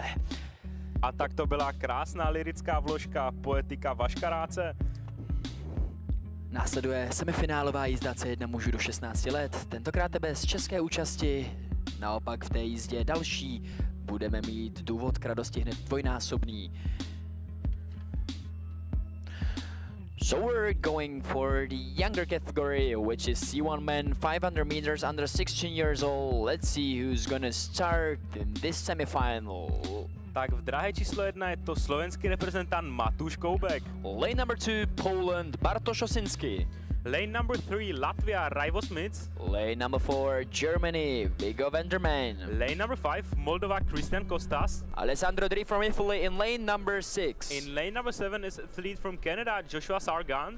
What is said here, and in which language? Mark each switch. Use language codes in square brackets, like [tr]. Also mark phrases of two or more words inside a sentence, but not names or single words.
[cs] A tak to byla krásná lyrická vložka poetika Vaška Ráce. Následuje semifinálová jízda C1 mužů do 16 let, tentokrát bez české účasti. Naopak v té jízdě další budeme mít důvod k radosti hned dvojnásobný. [en] So we're going for the younger category, which is C1 men, 500 meters under 16 years old. Let's see who's gonna start in this semifinal. [sk] Tak v dráhe číslo 1 je to slovenský reprezentant Matúš Koubek. [en] Lane number 2, Poland, Bartosz Osiński. Lane number 3, Latvia, Raivo Smits. Lane number 4, Germany, Viggo Venderman. Lane number 5, Moldova, Christian Kostas. Alessandro Dri from Italy in lane number 6. In lane number 7 is athlete from Canada, Joshua Sargant.